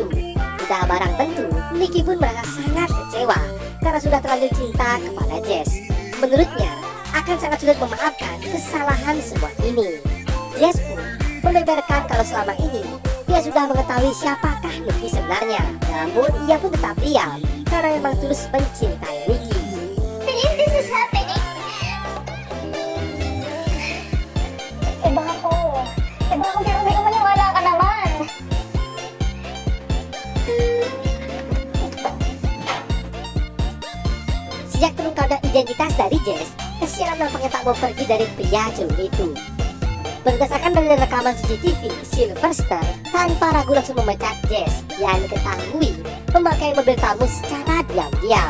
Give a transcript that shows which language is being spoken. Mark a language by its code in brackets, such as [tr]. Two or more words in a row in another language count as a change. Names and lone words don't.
[id] Sudah barang tentu, Nicky pun merasa sangat kecewa karena sudah terlanjur cinta kepada Jess. Menurutnya, akan sangat sulit memaafkan kesalahan semua ini. Jess pun membeberkan kalau selama ini dia sudah mengetahui siapakah Nicky sebenarnya. Namun ia pun tetap diam karena memang tulus mencintai Nicky. [en] This is happening. [tl] Iba ako pero may maniwala ka naman. [id] Sejak terungkapnya identitas dari Jess, kesialan nampaknya tak mau pergi dari pria culun itu. Berdasarkan dari rekaman CCTV, Sylvester tanpa ragu langsung memecat Jess yang diketahui memakai mobil tamu secara diam-diam.